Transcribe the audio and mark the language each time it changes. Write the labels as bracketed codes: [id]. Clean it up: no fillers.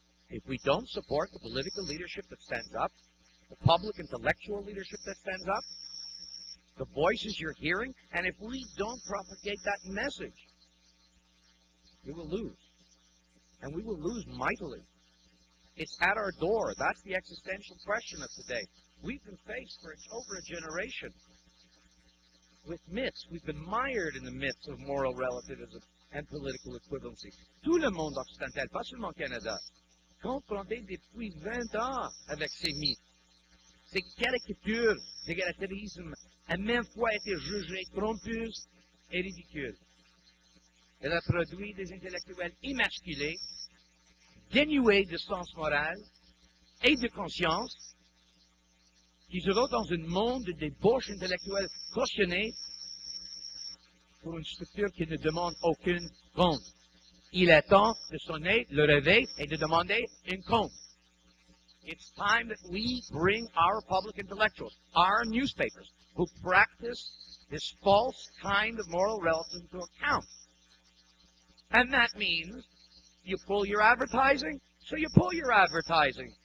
[en] If we don't support the political leadership that stands up, the public intellectual leadership that stands up, the voices you're hearing, and if we don't propagate that message, we will lose. And we will lose mightily. It's at our door. That's the existential question of today. We've been faced for over a generation with myths. We've been mired in the myths of moral relativism and political equivalency. [fr] Tout le monde occidental, pas seulement Canada, confronté depuis 20 ans avec ces mythes. Ces caricatures d'égalitarisme a même fois été jugées trompeuses et ridicules. Elle a produit des intellectuels émasculés, dénués de sens moral et de conscience, qui se retrouvent dans un monde de débauche intellectuelle cautionnée pour une structure qui ne demande aucune compte. Il est temps de sonner le réveil et de demander une compte. [en] It's time that we bring our public intellectuals, our newspapers, who practice this false kind of moral relativism to account. And that means you pull your advertising, so you pull your advertising.